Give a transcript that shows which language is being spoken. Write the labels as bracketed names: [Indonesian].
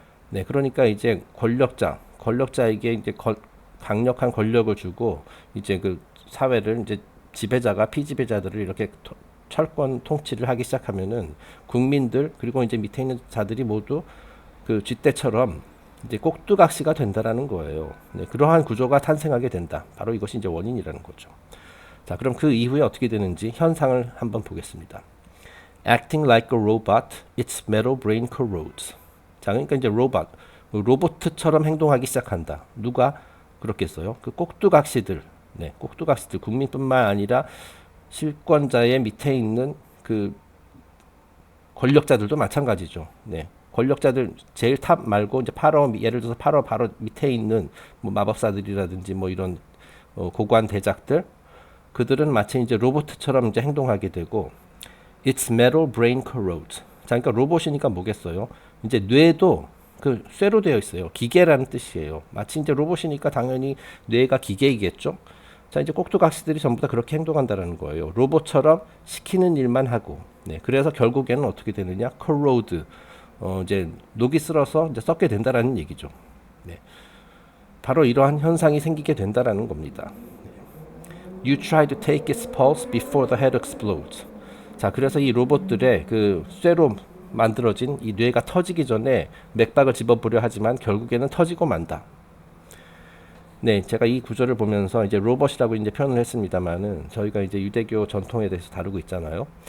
[Korean] 네, 그러니까 이제 권력자에게 이제 강력한 권력을 주고 이제 그 사회를 이제 지배자가 피지배자들을 이렇게 철권 통치를 하기 시작하면은 국민들 그리고 이제 밑에 있는 자들이 모두 그 쥐떼처럼 이제 꼭두각시가 된다라는 거예요. 네, 그러한 구조가 탄생하게 된다. 바로 이것이 이제 원인이라는 거죠. 자, 그럼 그 이후에 어떻게 되는지 현상을 한번 보겠습니다. [English] Acting like a robot, its metal brain corrodes. [Korean] 자, 그러니까 이제 로봇처럼 행동하기 시작한다. 누가 그렇겠어요? 그 꼭두각시들, 네, 꼭두각시들 국민뿐만 아니라 실권자의 밑에 있는 그 권력자들도 마찬가지죠. 네, 권력자들 제일 탑 말고 이제 예를 들어서 8호 바로 밑에 있는 뭐 마법사들이라든지 뭐 이런 고관 대작들, 그들은 마치 이제 로봇처럼 이제 행동하게 되고, [English] its metal brain corrodes. [Korean] 자, 그러니까 로봇이니까 뭐겠어요? 이제 뇌도 그 쇠로 되어 있어요. 기계라는 뜻이에요. 마치 이제 로봇이니까 당연히 뇌가 기계이겠죠. 자, 이제 꼭두각시들이 전부 다 그렇게 행동한다라는 거예요. 로봇처럼 시키는 일만 하고. 네, 그래서 결국에는 어떻게 되느냐? [English] corrode. [Korean] 이제 녹이 쓸어서 이제 썩게 된다라는 얘기죠. 네, 바로 이러한 현상이 생기게 된다라는 겁니다. [English] You try to take its pulse before the head explodes. [Korean] 자, 그래서 이 로봇들의 그 쇠로 만들어진 이 뇌가 터지기 전에 맥박을 집어보려 하지만 결국에는 터지고 만다. 네, 제가 이 구조를 보면서 이제 로봇이라고 이제 표현을 했습니다만은 저희가 이제 유대교 전통에 대해서 다루고 있잖아요.